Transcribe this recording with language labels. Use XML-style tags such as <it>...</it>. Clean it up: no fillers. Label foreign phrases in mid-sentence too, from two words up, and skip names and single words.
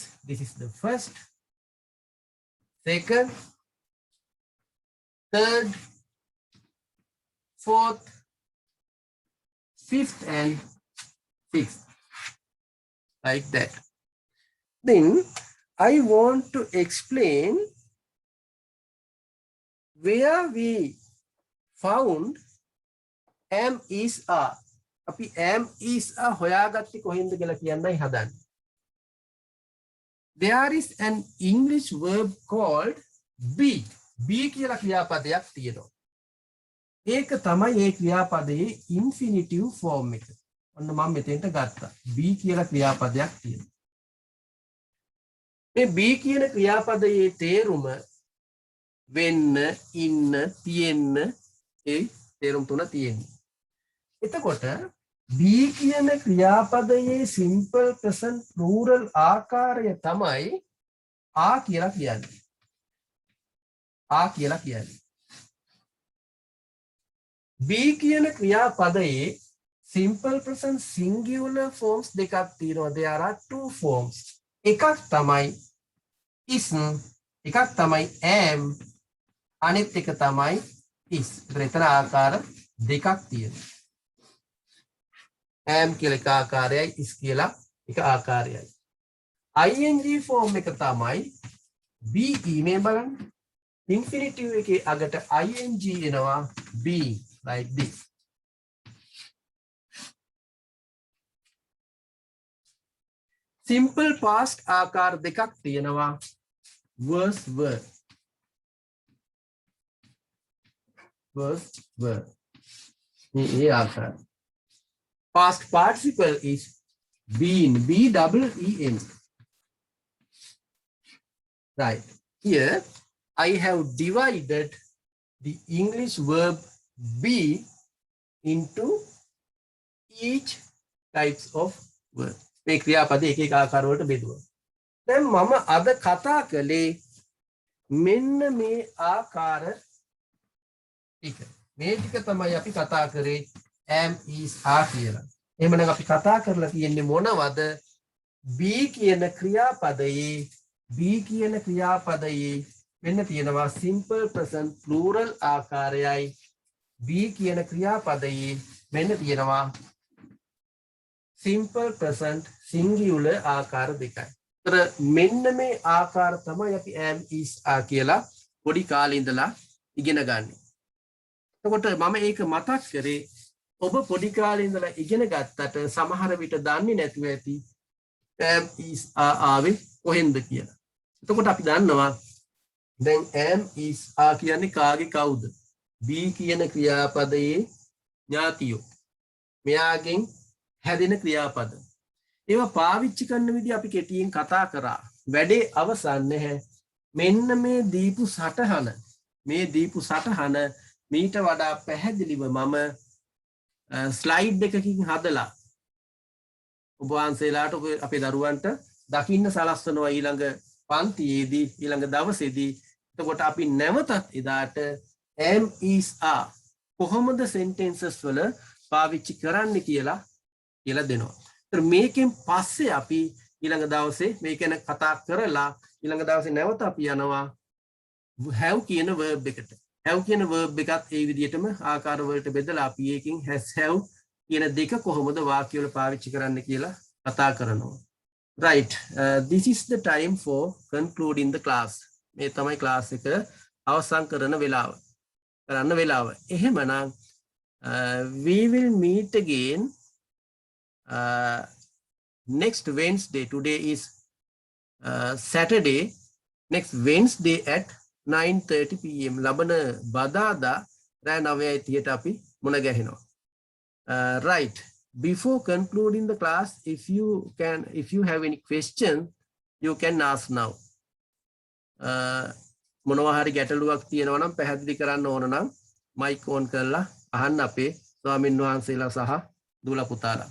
<en>This is the first, second, third, fourth, fifth, and sixth. Like that. Then I want to explain where we found am is are.</en> <si>අපි</si> <en>am is are</en> <si>හොයාගත්තේ කොහෙන්ද කියලා කියන්නයි හදන්නේ.</si> <en>There is an English verb called be.</en> <si>be කියලා ක්‍රියාපදයක් තියෙනවා. ඒක තමයි ඒ ක්‍රියාපදයේ</si> <en>infinitive form</en> <si>එක. ඔන්න මම මෙතෙන්ට ගත්තා. be කියලා ක්‍රියාපදයක් තියෙනවා. මේ be කියන ක්‍රියාපදයේ තේරුම වෙන්න, ඉන්න, තියෙන්න ඒ තේරුම් තුන තියෙනවා. එතකොට be කියන ක්‍රියාපදයේ</si> <en>simple present plural</en> <si>ආකාරය තමයි ආ කියලා කියන්නේ. ආ කියලා කියන්නේ. be කියන ක්‍රියාපදයේ</si> <en>simple present singular forms</en> <si>දෙකක් තියෙනවා.</si> <en>There are two forms.</en> <si>එකක් තමයි is, එකක් තමයි am, අනිත් එක තමයි is. එතන ආකාර දෙකක් තියෙනවා. am කියලා එක ආකාරයයි, is කියලා එක ආකාරයයි.</si> <en>ing form</en> <si>එක තමයි be. මේ බලන්න infinitive එකේ අගට ing එනවා</si> <en>be like this. simple past</en> <si>ආකාර දෙකක් තියෙනවා.</si> <en>was were. Was were.</en> <hi>ये आकार.</hi> <en>Past participle is been. B-E-E-N. Right. Here I have divided the English verb be into each types of word.</en> <si>මේ ක්‍රියාපද එක එක ආකාර වලට බෙදුවා. දැන් මම අද කතා කළේ මෙන්න මේ ආකාර ටික. මේ ටික තමයි අපි කතා කරේ</si> <en>am is are</en> <si>කියලා. එහෙමනම් අපි කතා කරලා තියෙන්නේ මොනවද? be කියන ක්‍රියාපදයේ මෙන්න තියෙනවා</si> <en>simple present plural</en> <si>ආකාරයයි be කියන ක්‍රියාපදයේ මෙන්න තියෙනවා</si> <en>simple present singular</en> <si>ආකාර දෙකයි. ඒතර මෙන්න මේ ආකාර තමයි අපි</si> <en>am is are</en> <si>කියලා පොඩි කාලේ ඉඳලා ඉගෙන ගන්න. එතකොට මම ඒක මතක් කරේ ඔබ පොඩි කාලේ ඉඳලා ඉගෙන ගත්තට සමහර විට දන්නේ නැතුව ඇති</si> <en>am is are</en> <si>ආවේ කොහෙන්ද කියලා. එතකොට අපි දන්නවා දැන්</si> <en>am is are</en> <si>කියන්නේ කාගේ කවුද? be කියන ක්‍රියාපදයේ ඥාතියෝ. මෙයාගෙන් හැදෙන ක්‍රියාපද. ඒවා පාවිච්චි කරන විදිහ අපි කෙටියෙන් කතා කරා. වැඩේ අවසන් නැහැ. මෙන්න මේ දීපු සටහන මීට වඩා පැහැදිලිව මම ස්ලයිඩ් එකකින් හදලා ඔබ වහන්සේලාට අපේ දරුවන්ට දකින්න සලස්වනවා ඊළඟ පන්තියේදී ඊළඟ දවසේදී. එතකොට අපි නැවතත් එදාට</si> <en>am is are</en> <si>කොහොමද sentences වල පාවිච්චි කරන්න කියලා දෙනවා. ඒතර මේකෙන් පස්සේ අපි ඊළඟ දවසේ මේක ගැන කතා කරලා ඊළඟ දවසේ නැවත අපි යනවා have කියන verb එකට. have කියන verb එකත් ඒ විදිහටම ආකාර වලට බෙදලා අපි ඒකෙන්</si> <en>has have</en> <si>කියන දෙක කොහොමද වාක්‍ය වල පාවිච්චි කරන්න කියලා කතා කරනවා.</si> <en>Right. This is the time for concluding the class.</en> <si>මේ තමයි class එක අවසන් කරන්න වෙලාව.</si> <en>එහෙමනම් we will meet again next Wednesday. Today is Saturday. Next Wednesday at 9:30 PM.</en> <si>ලබන බදාදා රෑ 9:30ට අපි මුණ ගැහෙනවා.</si> <en>Right. Before concluding the class, if you have any question, you can ask now.</en> <si>මොනවා හරි ගැටලුවක් තියෙනවා නම් පැහැදිලි කරන්න ඕන නම්</si> <en>mic on</en> <si>කරලා අහන්න අපේ ස්වාමින් වහන්සේලා සහ දූල පුතාලා.</si>